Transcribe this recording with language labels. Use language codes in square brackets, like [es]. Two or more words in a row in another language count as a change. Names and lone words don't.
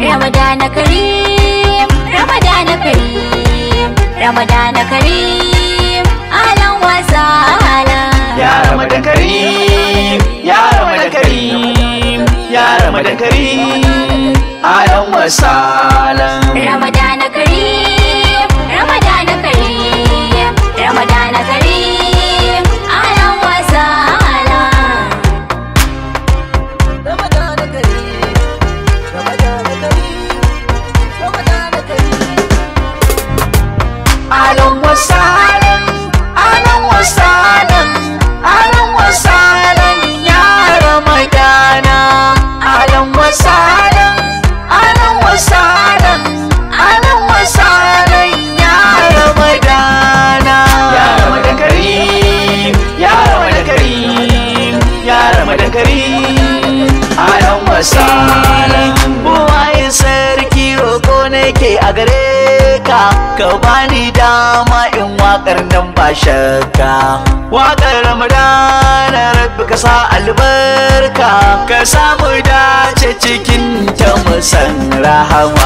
[ar] رمضان كريم، رمضان كريم، رمضان كريم، أهلا وسهلا. يا رمضان كريم، يا رمضان كريم، يا رمضان كريم، أهلا وسهلا. رمضان كريم، رمضان كريم، رمضان كريم، أهلا وسهلا. رمضان كريم، رمضان كريم، رمضان كريم. أهلا وسهلا، أهلا وسهلا، أهلا وسهلا، يا رمضانا. أهلا وسهلا، أهلا وسهلا، أهلا وسهلا, يا رمضانا. يا رمضان كريم، يا رمضان كريم، يا رمضان كريم، أهلا وسهلا. [ha] Buwaye sarki, roko nake a gare ka, ka bani dama in waƙar nan ba shakka. Waƙar Ramadana, Rabbi ka sa albarka, ka samu dace cikin ta mu san rahama.